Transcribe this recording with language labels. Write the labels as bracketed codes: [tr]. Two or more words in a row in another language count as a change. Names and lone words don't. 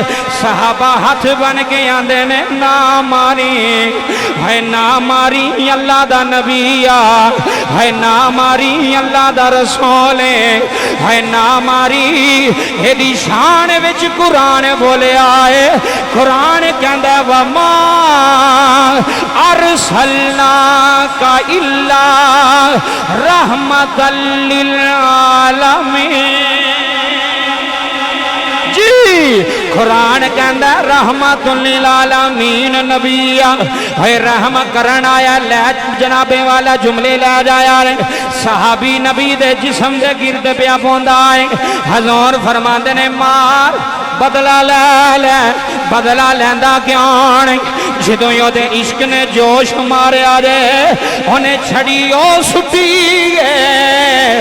[pa] صحابہ ہاتھ بن کے آندے نے نا ماری، ہے نا ماری اللہ دا نبی آ، ہے نا ماری اللہ دا رسول ہے نا ماری. ایدی شان وچ قرآن بولیا ہے. قرآن کہندا [ar] وما أرسلناك إلا رحمة للعالمين. [pa] قرآن کہندا [ar] رحمة للعالمين [pa] نبیا، ہے رحم کرن آیا. لے جنابِ والا جملے لے جایا۔ صحابی نبی دے جسم دے گرد پیا پوندا ہے. حضور فرماندے نے مار بدلہ لے لے. بدلہ لیندا کیوں نہیں? جدوں اوہدے عشق نے جوش ماریا جے، انہیں چھڑی او سٹی ہے.